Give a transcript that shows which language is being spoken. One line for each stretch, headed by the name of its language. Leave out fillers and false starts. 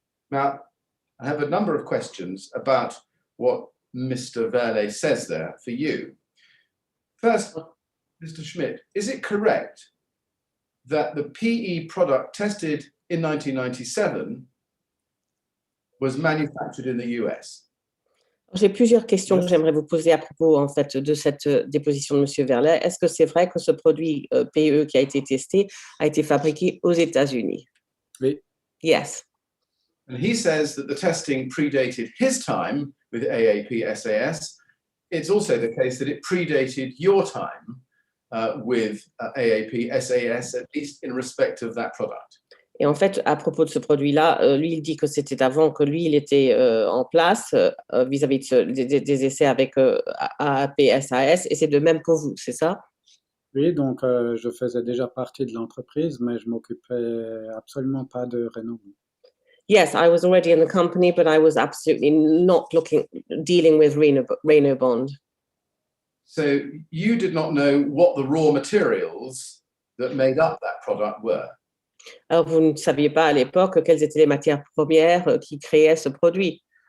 English: Now, I have a number of questions about what Mr. Velle says there for you. First, Mr. Schmidt, is it correct that the PE product tested in 1997 was manufactured in the US?
French: J'ai plusieurs questions que j'aimerais vous poser à propos en fait de cette déposition de Monsieur Velle. Est-ce que c'est vrai que ce produit PE qui a été testé a été fabriqué aux États-Unis? Oui.
English: Yes. And he says that the testing predated his time with AAP-SAS. It's also the case that it predated your time with AAP-SAS, at least in respect of that product.
French: Et en fait, à propos de ce produit-là, lui, il dit que c'était avant que lui, il était en place vis-à-vis des essais avec AAP-SAS, et c'est de même pour vous, c'est ça? Oui, donc je faisais déjà partie de l'entreprise, mais je m'occupais absolument pas de René-Bond.
English: Yes, I was already in the company, but I was absolutely not dealing with René-Bond. So you did not know what the raw materials that made up that product were.
French: Alors, vous ne saviez pas à l'époque quelles étaient les matières premières qui créaient ce produit.